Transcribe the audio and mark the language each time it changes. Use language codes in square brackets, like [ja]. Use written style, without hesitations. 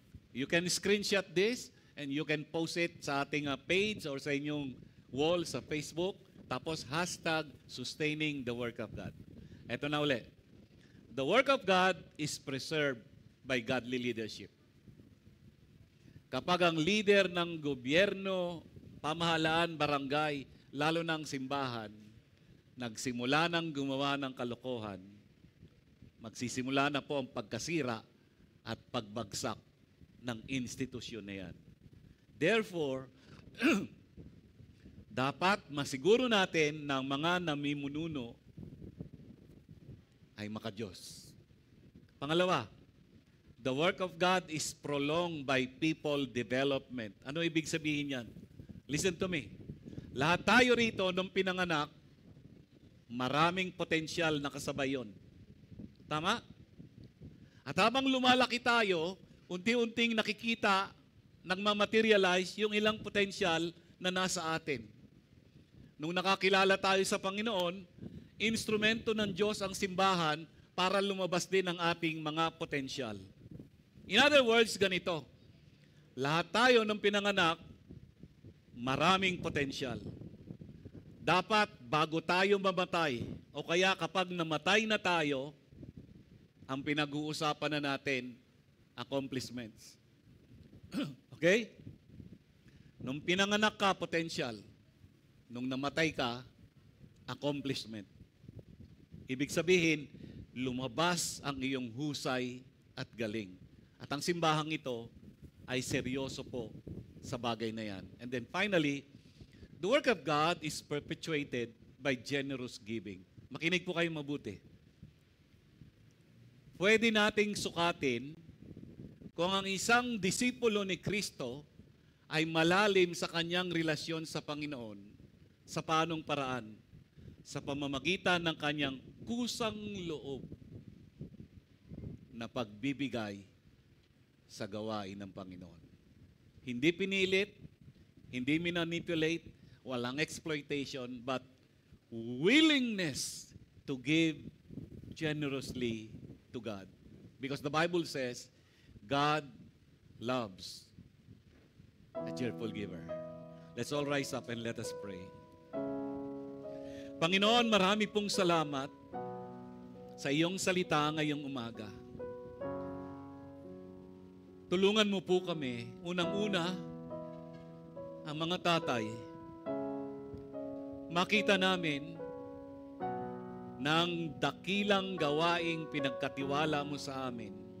[en] You can screenshot this and you can post it sa ating page or sa inyong wall sa Facebook. [tl] Tapos hashtag sustaining the work of God. Ito na uli. [en] The work of God is preserved by godly leadership. [tl] Kapag ang leader ng gobyerno, pamahalaan, barangay, lalo ng simbahan, nagsimula ng gumawa ng kalokohan, magsisimula na po ang pagkasira at pagbagsak ng institusyon na yan. Therefore, dapat masiguro natin ng mga namumununo ay makadiyos. [en] Pangalawa, the work of God is prolonged by people development. [tl] Ano ibig sabihin yan? Listen to me. Lahat tayo rito nung pinanganak, maraming potensyal na kasabay yun. Tama? At habang lumalaki tayo, unti-unting nakikita, nagmamaterialize yung ilang potensyal na nasa atin. Nung nakakilala tayo sa Panginoon, instrumento ng Diyos ang simbahan para lumabas din ang ating mga potensyal. In other words, ganito, lahat tayo ng pinanganak, maraming potensyal. Dapat bago tayo mamatay, o kaya kapag namatay na tayo, ang pinag-uusapan na natin, accomplishments. Okay? Nung pinanganak ka, potential. Nung namatay ka, accomplishment. Ibig sabihin, lumabas ang iyong husay at galing. At ang simbahang ito ay seryoso po sa bagay na yan. [en] And then finally, the work of God is perpetuated by generous giving. [tl] Makinig po kayo mabuti. Pwede nating sukatin kung ang isang disipulo ni Kristo ay malalim sa kanyang relasyon sa Panginoon sa paanong paraan? Sa pamamagitan ng kanyang kusang loob na pagbibigay sa gawain ng Panginoon. Hindi pinilit, hindi manipulate, walang exploitation, [en] but willingness to give generously to God. Because the Bible says, God loves a cheerful giver. Let's all rise up and let us pray. [tl] Panginoon, marami pong salamat sa iyong salita ngayong umaga. Tulungan mo po kami, unang-una, ang mga tatay, makita namin ng dakilang gawaing pinagkatiwala mo sa amin